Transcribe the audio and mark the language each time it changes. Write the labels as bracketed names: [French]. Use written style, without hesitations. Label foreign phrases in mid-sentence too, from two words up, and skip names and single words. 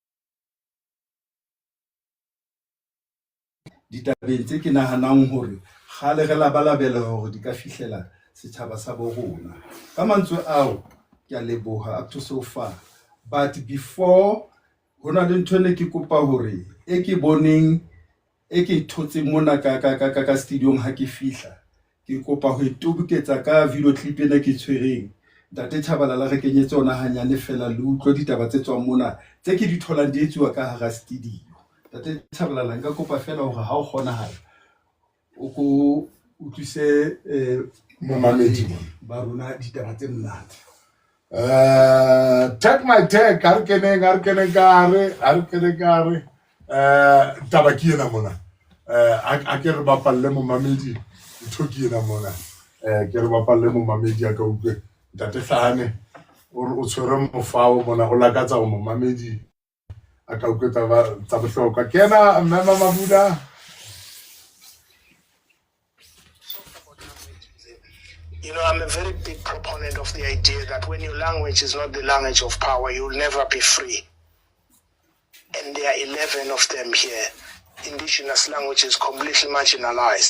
[Southern Sotho] ditabeng tse ke nahanang hore kgale re labalabela hore di ka fihlela setjhaba sa bo rona. Ka mantswe ao ke a leboha [English] up to so far, [Southern Sotho] but before hona le ntho ne ke kopa hore e ke boneng e ke thotse mona ka stadium ha ke fihla, ke kopa ho itoboketsa ka [English] video clip [Southern Sotho] ena ke tshwereng. Ntate Tshabalala re kenyetse ona hanyane fela le utlwa ditaba tse tswang mona tse ke di tholang di etsuwa ka hara studio. Ntate Tshabalala nka kopa fela hore ha o kgonahala o ko utlwise momamedi ba rona ditaba tse monate. [English] Take my take, [Southern Sotho] ha re kene kare taba ke ena mona. A ke re bapalle momamedi ntho ke ena mona. Ke re bapalle momamedi a ka utlwe ntate Hlahane o tshwere mofao mona o lakatsa go momamedi a ka utlwe tsa bohlokwa. Ke ena Mama Mabula. [English] You know, I'm a very big proponent of the idea that when your language is not the language of power, you'll never be free. And there are 11 of them here. Indigenous languages completely marginalized.